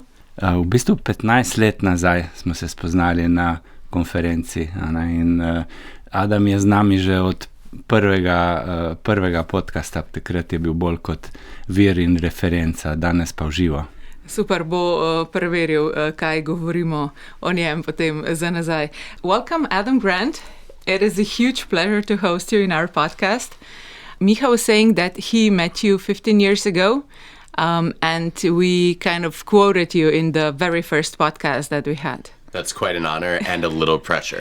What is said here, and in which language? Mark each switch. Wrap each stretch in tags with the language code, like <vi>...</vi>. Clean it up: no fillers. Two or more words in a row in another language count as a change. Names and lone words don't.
<sl>V bistvu 15 let nazaj smo se spoznali na konferenci. In Adam je z nami že od prvega podcasta, takrat je bil bolj kot vir in referenca, danes pa v živo. Super, bo preveril, kaj govorimo o njem potem za nazaj.</sl> <en>Welcome, Adam Grant. It is a huge pleasure to host you in our podcast. Miha was saying that he met you 15 years ago, and we kind of quoted you in the very first podcast that we had. That's quite an honor and a little pressure.</en>